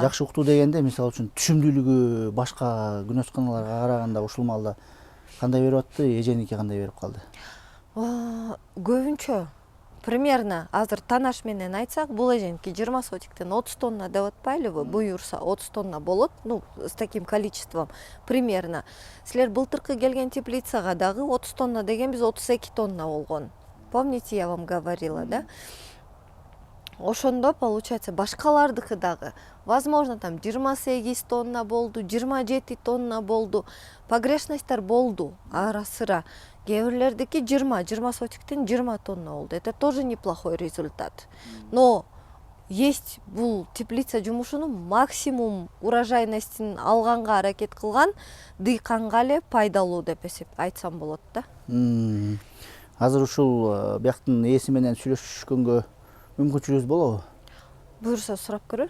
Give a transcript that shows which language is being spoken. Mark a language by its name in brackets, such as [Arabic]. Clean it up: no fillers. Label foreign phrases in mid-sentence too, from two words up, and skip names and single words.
[Kyrgyz] Жакшы укту дегенде, мисалы үчүн түшүмдүүлүгү башка күнөсканаларга караганда ушул маалда кандай берип атты, эженики кандай берип калды? Көбүнчө примерно азыр танаш менен айтсак, бул эженики 20 сотиктен 30 тонна деп атпайлыбы? Буюрса 30 тонна болот, [Russian] с таким количеством примерно. [Kyrgyz] Силер былтыркы келген теплицага дагы 30 тонна деген биз 32 тонна болгон. [Russian] Помните, я вам говорила, да? [Kyrgyz] Ошондо получается башкалардыкы дагы [Russian] возможно там [Kyrgyz] 28 тонна болду, 27 тонна болду. Погрешностьтар болду ара-сыра. Кээ бирлердики 20 сотиктен 20 тонна болду. [Russian] Это тоже неплохой результат. Но есть [Kyrgyz] бул теплица жумушунун максимум урожайностин алганга аракет кылган дыйканга эле пайдалуу деп айтсам болот да. Азыр ушул бияктын ээси менен сүйлөшкөнгө мүмкүнчүлүгүңүз болобу? Буюрса сурап көрөлүк.